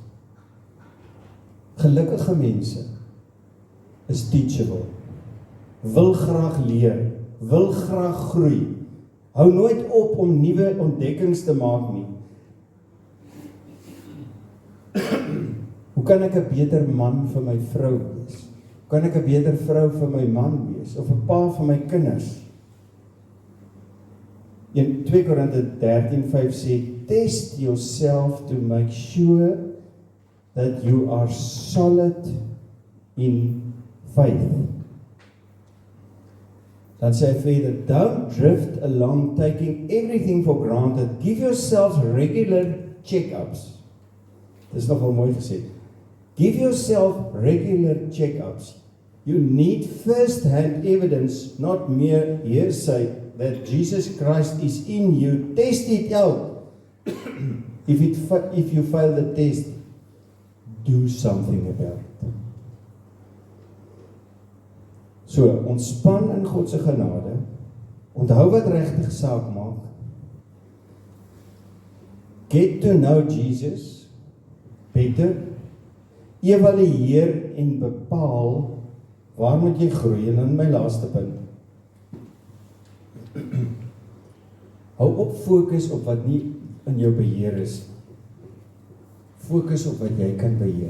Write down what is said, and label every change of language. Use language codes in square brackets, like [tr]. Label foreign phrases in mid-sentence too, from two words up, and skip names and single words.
[af] Gelukkige mense is teachable, wil graag leer, wil graag groei, hou nooit op om nuwe ontdekkings te maak nie. Hoe kan ek 'n beter man vir my vrou wees? Hoe kan ek 'n beter vrou vir my man wees? Of 'n pa vir my kinders? In 2 Korinte 13:5 sê, [en] test yourself to make sure that you are solid in faith. [af] Dan sê hy verder, [en] don't drift along taking everything for granted. Give yourselves regular check-ups. [af] Dit is nogal mooi gesê. [en] Give yourself regular check-ups. You need first-hand evidence, not mere hearsay, that Jesus Christ is in you. Test it out. If you fail the test, do something about it. So, [af] ontspan in God se genade, onthou wat regtig saak maak, [en] get to know Jesus [af] beter, evalueer en bepaal waar moet jy groei, en dan my laaste punt. Hou op fokus op wat nie in jou beheer is. Fokus op wat jy kan beheer.